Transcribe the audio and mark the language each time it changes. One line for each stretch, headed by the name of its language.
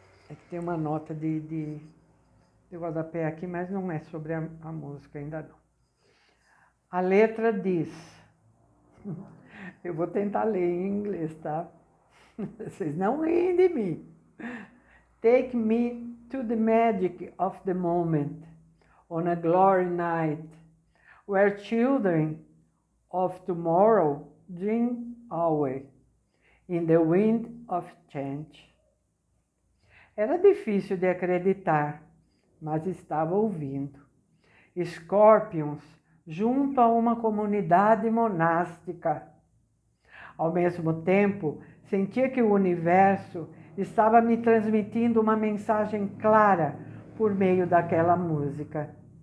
Portuguese: É que tem uma nota de rodapé aqui, mas não é sobre a música, ainda não. A letra diz, eu vou tentar ler em inglês, tá? Vocês não riem de mim.
English: Take me to the magic of the moment, on a glory night, where children of tomorrow dream away in the wind of change.
Portuguese: Era difícil de acreditar, mas estava ouvindo. Scorpions junto a uma comunidade monástica. Ao mesmo tempo, sentia que o universo estava me transmitindo uma mensagem clara por meio daquela música.